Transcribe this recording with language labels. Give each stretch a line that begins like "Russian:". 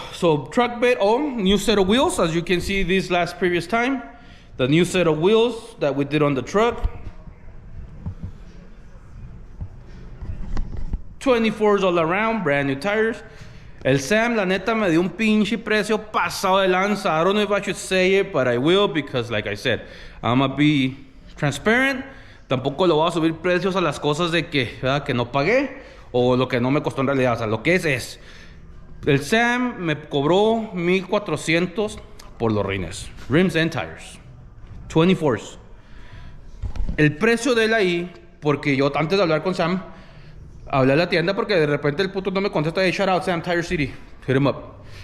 English: So truck bed, new set of wheels, as you can see this previous time. The new set of wheels that we did on the truck. 24s all around, brand new tires.
Spanish: El Sam, la neta, me dio un pinche precio pasado de lanza.
English: I don't know if I should say it, but I will, because like I said, I'm gonna be transparent.
Spanish: Tampoco le voy a subir precios a las cosas de que, ¿verdad?, que no pagué, o lo que no me costó en realidad. O sea, lo que es. El Sam me cobró $1,400 por los rines.
English: Rims and tires.
Spanish: 24s. El precio de él ahí, porque yo antes de hablar con Sam, hablé a la tienda porque de repente el puto no me contesta.
English: Hey, shout out Sam Tire City, hit him up.